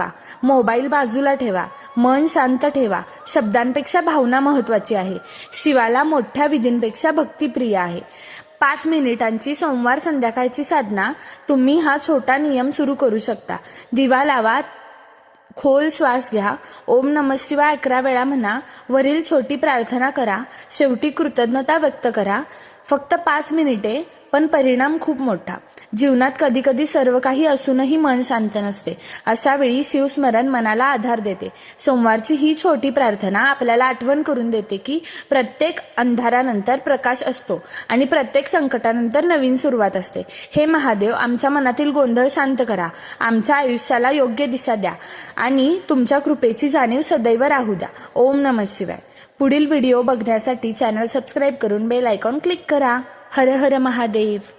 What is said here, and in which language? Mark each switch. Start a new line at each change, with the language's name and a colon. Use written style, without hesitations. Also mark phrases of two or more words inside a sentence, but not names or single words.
Marathi: मोबाईल बाजूला ठेवा. मन शांत ठेवा. शब्दांपेक्षा भावना महत्वाची आहे. शिवाला मोठ्या विधींपेक्षा भक्ती प्रिय आहे. 5 मिनिटांची सोमवार संध्याकाळची साधना. तुम्ही हा छोटा नियम सुरू करू शकता. दिवा लावा, खोल श्वास घ्या,
Sanskrit: ओम नमः शिवाय
Marathi: 11 वेळा म्हणा, वरील छोटी प्रार्थना करा, शेवटी कृतज्ञता व्यक्त करा. फक्त 5 मिनिटे पण परिणाम खूप मोठा. जीवनात कधी कधी सर्व काही असूनही मन शांत नसते. अशा वेळी शिवस्मरण मनाला आधार देते. सोमवारची ही छोटी प्रार्थना आपल्याला आठवण करून देते की प्रत्येक अंधारानंतर प्रकाश असतो आणि प्रत्येक संकटानंतर नवीन सुरुवात असते. हे महादेव, आमच्या मनातील गोंधळ शांत करा, आमच्या आयुष्याला योग्य दिशा द्या आणि तुमच्या कृपेची जाणीव सदैव राहू द्या.
Sanskrit: ओम नमः शिवाय.
Marathi: पुढील व्हिडिओ बघण्यासाठी
English: channel subscribe
Marathi: करून
English: bell icon click
Marathi: करा. हर हर महादेव.